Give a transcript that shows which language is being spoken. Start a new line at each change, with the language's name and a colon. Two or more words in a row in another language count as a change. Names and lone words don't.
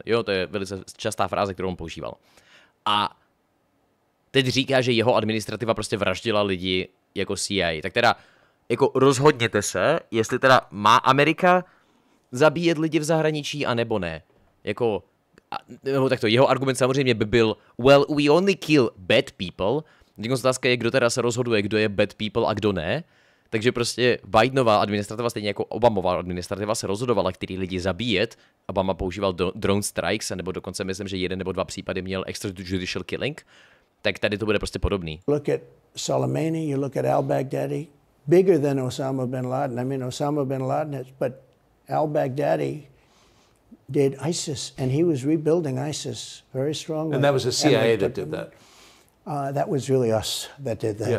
Czech: Jo, to je velice častá fráze, kterou on používal. A teď říká, že jeho administrativa prostě vraždila lidi jako CIA. Tak teda jako rozhodněte se, jestli teda má Amerika zabíjet lidi v zahraničí, anebo ne. Jako, nebo takto, jeho argument samozřejmě by byl,
English: well, we only kill bad people.
Czech: Teď otázka je, kdo teda se rozhoduje, kdo je
English: bad people
Czech: a kdo ne. Takže prostě Bidenová administrativa, stejně jako Obamová administrativa, se rozhodovala, který lidi zabíjet. Obama používal
English: drone strikes,
Czech: nebo dokonce myslím, že 1 nebo 2 případy měl
English: extrajudicial killing.
Czech: Tak tady to bude prostě podobný.
English: Look at Soleimani, you look at al-Baghdadi, bigger than Osama bin Laden. I mean, Osama bin Laden, but al-Baghdadi did ISIS, and he was rebuilding ISIS very strongly. And that was the CIA that did that. That was really us that did that.